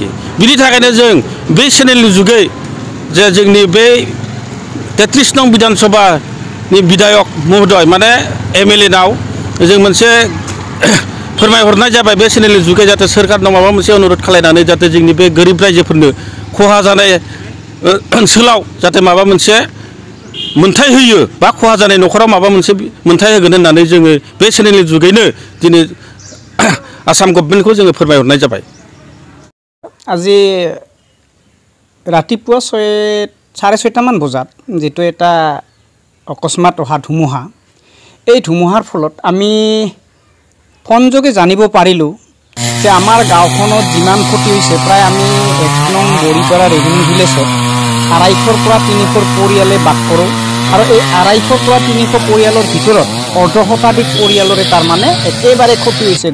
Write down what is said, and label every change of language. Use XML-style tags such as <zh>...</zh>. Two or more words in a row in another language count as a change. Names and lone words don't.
<brx>बिनि थाखायनो जों बे चेनेलनि जुगै जे जोंनि बे 33 नं बिधान सभानि बिधायक महोदय माने MLA नाव जों मोनसे फोरमायहरनाय जाबाय बे चेनेलनि जुगै जाहाथे सोरखारनाव माबा मोनसे अनुरोध खालायनानै जाहाथे जोंनि बे गोरिब रायजोफोरनो खहा जानाय ओनसोलाव जाहाथे माबा मोनसे मोनथाय होयो बा खहा जानाय न'खराव माबा मोनसे मोनथाय होगोन होननानै जोङो बे चेनेलनि जुगैनो दिनै आसाम गभर्नमेन्टखौ जोङो फोरमायहरनाय जाबाय।</brx> <as>আজি ৰাতিপুৱা 6:30 মান বজাত যেটো এটা অকস্মাত অহা ধুমুহা, এই ধুমুহাৰ ফলত আমি ফোনযোগে জানিব পাৰিলোঁ যে আমাৰ গাঁওখনত যিমান ক্ষতি হৈছে প্ৰায় আমি 1 নং বৰিপাৰা</as> <en>revenue village</en> <as>250-ৰ পৰা 300 পৰিয়ালে বাস কৰোঁ আৰু এই 250-ৰ পৰা 300 পৰিয়ালৰ ভিতৰত অৰ্ধশতাধিক পৰিয়ালৰে তাৰমানে একেবাৰে ক্ষতি হৈছে।</as>